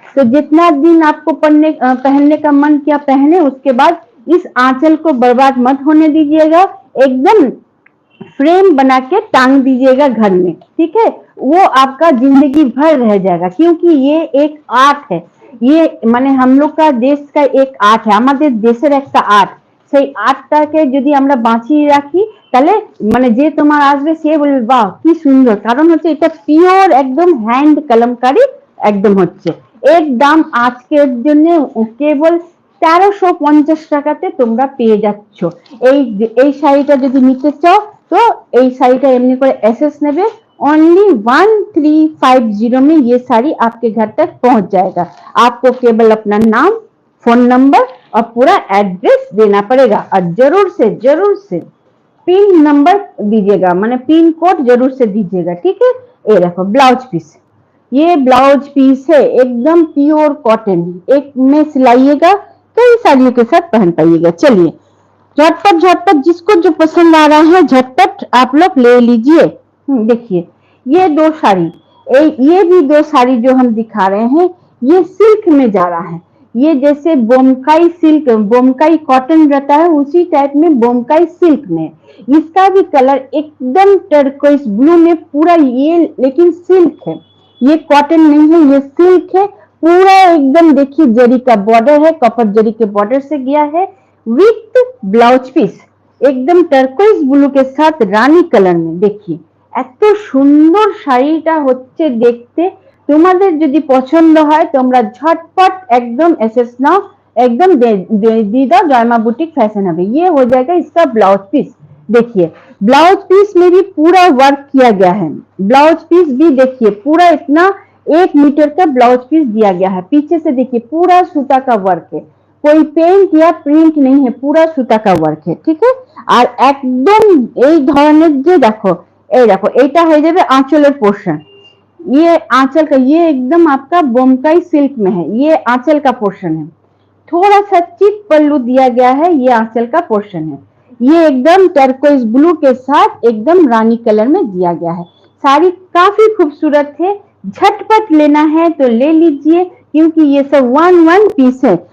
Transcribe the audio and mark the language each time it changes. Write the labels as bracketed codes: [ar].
[hi] तो जितना दिन आपको पहनने का मन किया पहने, उसके बाद इस आंचल को बर्बाद मत होने दीजिएगा, एकदम फ्रेम बना के टांग दीजिएगा घर में, ठीक है। वो आपका जिंदगी भर रह जाएगा, क्योंकि ये एक आर्ट है। ये माने हम लोग का देश का एक आर्ट है, हमारे देशेर एक आर्ट। [bn] সেই আর্টটাকে যদি আমরা বাঁচিয়ে রাখি তাহলে মানে যে তোমার আসবে সে বলবে বাহ কি সুন্দর, কারণ হচ্ছে এটা পিওর একদম হ্যান্ড কলমকারি একদম হচ্ছে। এর দাম আজকের জন্য কেবল 1350 টাকাতে তোমরা পেয়ে যাচ্ছ। এই শাড়িটা যদি নিতে চাও तो এই শাড়িটা এমনি করে এসএস নেবে, [hi] ओनली 1350 में ये साड़ी आपके घर तक पहुंच जाएगा। आपको केवल अपना नाम, फोन नंबर और पूरा एड्रेस देना पड़ेगा, और जरूर से पिन नंबर दीजिएगा, माने पिन कोड जरूर से दीजिएगा, ठीक है। ये देखो ब्लाउज पीस, ये ब्लाउज पीस है एकदम प्योर कॉटन, एक में सिलाइएगा कई साड़ियों के साथ पहन पाइएगा। चलिए झटपट जिसको जो पसंद आ रहा है झटपट आप लोग ले लीजिए। देखिए ये दो साड़ी, ये भी दो साड़ी जो हम दिखा रहे हैं ये सिल्क में जा रहा है। ये जैसे बोमकाई सिल्क, बोमकाई कॉटन रहता है उसी टाइप में बोमकाई सिल्क में। इसका भी कलर एकदम टर्कोइज ब्लू में पूरा, ये लेकिन सिल्क है, ये कॉटन नहीं है, ये सिल्क है पूरा एकदम। देखिए जरी का बॉर्डर है, कपट जरी के बॉर्डर से गया है विथ ब्लाउज पीस, एकदम टर्कोइज ब्लू के साथ रानी कलर में। देखिए [bn] এত সুন্দর শাড়িটা হচ্ছে দেখতে। তোমাদের যদি পছন্দ হয় তোমরা [hi] झटपट एकदम एसएस नाउ, एकदम दी दो [bn] जयमा बुटीक फैशन हब। [hi] ये हो जाएगा इसका ब्लाउज पीस। देखिए ब्लाउज पीस में भी पूरा वर्क किया गया है, ब्लाउज पीस भी देखिए पूरा इतना 1 मीटर का ब्लाउज पीस दिया गया है। पीछे से देखिए पूरा सूता का वर्क है, कोई पेंट या प्रिंट नहीं है, पूरा सूता का वर्क है, ठीक है। और एकदम [bn] এই ধরনের যে দেখো এই দেখো এইটা হয়ে যাবে आंचलेर पोर्शन। [hi] ये आंचल का, ये एकदम आपका बोमकाई सिल्क में है, ये आंचल का पोर्शन है। थोड़ा सा चिप पल्लू दिया गया है, ये आंचल का पोर्शन है। ये एकदम टर्कोइज ब्लू के साथ एकदम रानी कलर में दिया गया है। साड़ी काफी खूबसूरत है, झटपट लेना है तो ले लीजिए, क्योंकि ये सब वन पीस है।